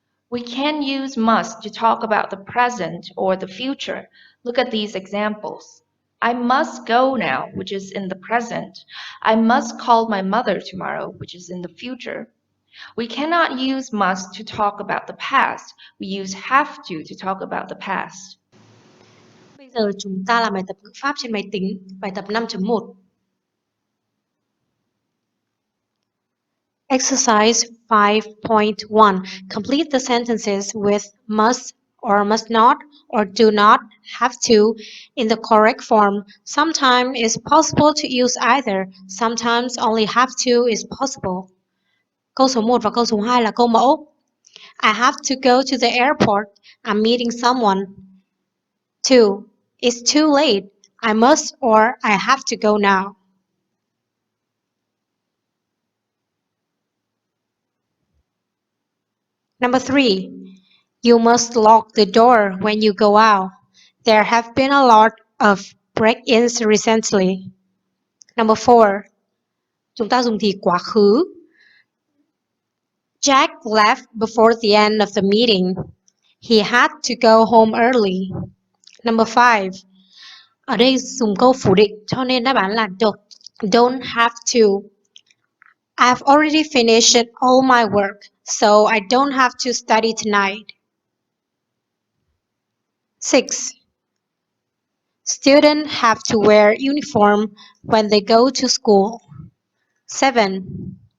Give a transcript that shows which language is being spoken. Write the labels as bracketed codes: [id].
[en] We can use must to talk about the present or the future. Look at these examples. I must go now, which is in the present. I must call my mother tomorrow, which is in the future. We cannot use must to talk about the past. We use have to talk about the past. [vi] Bây giờ chúng ta làm bài tập ngữ pháp trên máy tính, bài tập 5.1. [en] Exercise 5.1. Complete the sentences with must or must not or do not, have to in the correct form. Sometimes it's possible to use either. Sometimes only have to is possible. [vi] Câu số 1 và câu số 2 là câu mẫu. [en] I have to go to the airport. I'm meeting someone. 2. It's too late. I must or I have to go now. Number 3. You must lock the door when you go out. There have been a lot of break-ins recently. Number 4. [vi] Chúng ta dùng thì quá khứ. [en] Jack left before the end of the meeting. He had to go home early. Number 5. [vi] Ở đây dùng câu phủ định cho nên đáp án là [en] don't have to. I've already finished all my work, so I don't have to study tonight. 6. Students have to wear uniform when they go to school. 7.